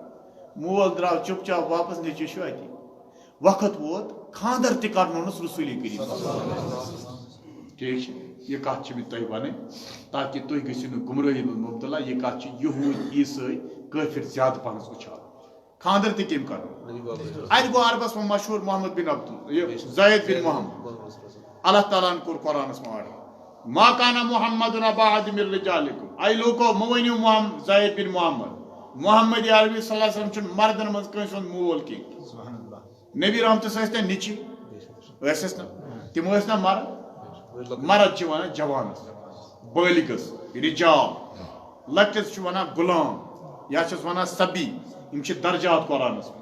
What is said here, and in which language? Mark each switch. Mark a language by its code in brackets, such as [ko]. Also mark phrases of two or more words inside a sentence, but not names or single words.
[ks] مول درٛاو چُپ چاپ واپس نیٚچوِس چھُ اتی. وقت ووت خاندر تہِ کرنونَس رسوٗلی کریم. ٹھیٖک چھِ یہِ کتھ چھِ مےٚ تۄہہِ وَنٕنۍ تاکہِ تُہۍ گٔژھِو نہٕ گُمرٲہی منٛز مُبتلا. یہِ کتھ چھِ یہوٗدۍ عیٖسٲے کٲفِر زیادٕ پہنَس وٕچھان. خاندر تہِ کٔمۍ کرُن اَتہِ گوٚو عربس منٛز مشہوٗر محمد بن عبدل یہِ زید بن محمد. اللہ تعالیٰ ہن کوٚر قرآنس منٛز آرڈر [ar] ما کانا محمد ابا احد من رجالکم. [ks] اے لوٗکو مہٕ ؤنِو زید بن محمد محمد عربی [ar] صلی اللہ علیہ وسلم [ks] چھُنہٕ مردن منٛز کٲنٛسہِ ہُنٛد مول کینٛہہ. نبی رحمتس ٲسۍ تَمہِ نیٚچِو ٲسِس نہ تِم ٲسۍ نہ مرد. مرد چھِ ونان جوانس بالغس رجال لۄکٹِس چھِ ونان غلام یا چھِس ونان سبی. یِم چھِ درجات قرآنس منٛز.